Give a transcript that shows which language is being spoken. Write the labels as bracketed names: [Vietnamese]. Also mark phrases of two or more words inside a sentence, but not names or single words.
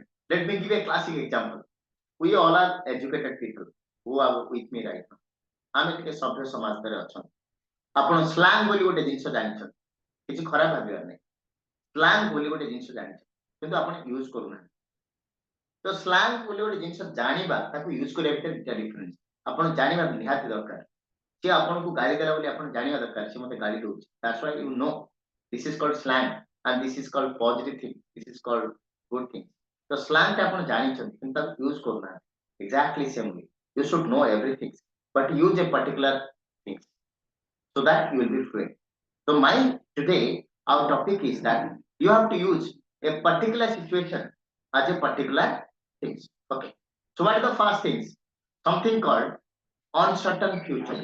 [English] Let me give a classic example. We all are educated people who are with me right now. [Odia] ଆମେ ଟିକେ ସଭ୍ୟ ସମାଜରେ ଅଛନ୍ତି. ଆପଣ ସ୍ଲାଙ୍ଗ ବୋଲି ଗୋଟେ ଜିନିଷ ଜାଣିଛନ୍ତି କିଛି ଖରାପ ଭାବିବାର ନାହିଁ. ସ୍ଲାଙ୍ଗ ବୋଲି ଗୋଟେ ଜିନିଷ ଜାଣିଛନ୍ତି କିନ୍ତୁ ଆପଣ ୟୁଜ କରୁନାହାନ୍ତି. ତ ସ୍ଲାଙ୍ଗ ବୋଲି ଗୋଟେ ଜିନିଷ ଜାଣିବା ତାକୁ ୟୁଜ କରିବା ଭିତରେ ଦୁଇଟା ଡିଫରେନ୍ସ ଆପଣ ଜାଣିବା ନିହାତି ଦରକାର. ସେ ଆପଣଙ୍କୁ ଗାଳି ଦେଲା ବୋଲି ଆପଣ ଜାଣିବା ଦରକାର ସେ ମୋତେ ଗାଳି ଦଉଛି. [English] That's why you know this is called slang and this is called positive thing, this is called good thing. So slang [Odia] ଟା ଆପଣ ଜାଣିଛନ୍ତି କିନ୍ତୁ ତାକୁ ୟୁଜ କରୁନାହାନ୍ତି. [English] Exactly same way you should know everything but use a particular thing so that you will be fluent. So my today our topic is that you have to use a particular situation as a particular things. Okay, so what are the first things? Something called uncertain future.